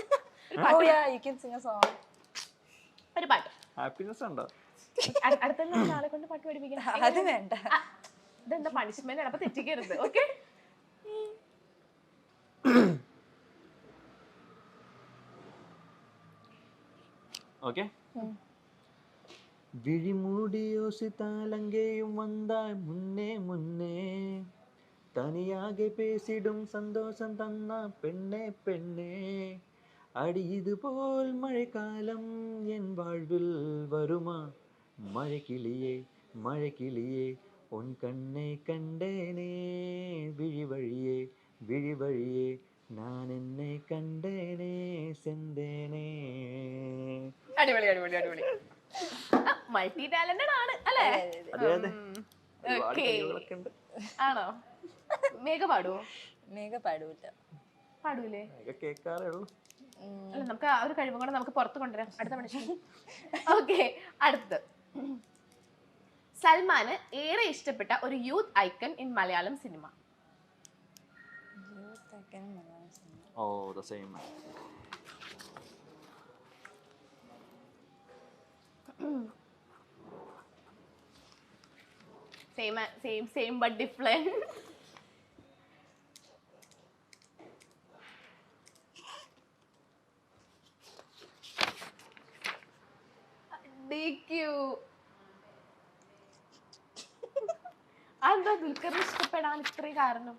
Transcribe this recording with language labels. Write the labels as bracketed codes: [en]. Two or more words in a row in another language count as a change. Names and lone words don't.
[ml] അപ്പൊ സൽമാൻ ഒരു പാട്ട് പാടാം. ഒരു പാട്ട്. ഹാപ്പിനെസ് ഉണ്ടോ? അടുത്ത ആളെ കൊണ്ട് പാട്ട് പഠിപ്പിക്കണം. അത് വേണ്ട. ഇതെന്താ പണിഷ്മെന്റ് ആണ്, അപ്പൊ തെറ്റിക്കരുത്. ഓക്കെ, ഓക്കെ. [ta] விழிமூடியோசித்தாலங்கேயும் வந்தாய் முன்னே முன்னே தனியாக பேசிடும் சந்தோஷம் தன்னா பெண்ணே பெண்ணே அடி இது போல் மழைக்காலம் என் வாழ்வில் வருமா மழைக்கிளியே மழைக்கிளியே உன் கண்ணை கண்டேனே விழி வழியே விழி வழியே நான் என்னை கண்டேனே செந்தேனே. [ml] അടിപൊളി അടിപൊളി അടിപൊളി. [en] multi talented [ml] ആണ് അല്ലേ? അതെ അതെ, ഓക്കെ. ആണോ? മേഘ പാടുവോ? മേഘ പാടൂല. പാടൂലേ? കേൾക്കാറേ ഉള്ളൂ. അല്ല, നമുക്ക് ആ ഒരു കഴിവും കൂടെ നമുക്ക് പുറത്ത് കൊണ്ടുവരാം അടുത്ത മനുഷ്യൻ. ഓക്കെ, അടുത്ത്. സൽമാന് ഏറെ ഇഷ്ടപ്പെട്ട ഒരു [en] youth icon in Malayalam cinema. [ml] ഓ, [en] the same man. Same but different. DQ. [ml] അതെന്താ ദുൽഖറിനെ ഇഷ്ടപ്പെടാൻ ഇത്രയും കാരണം?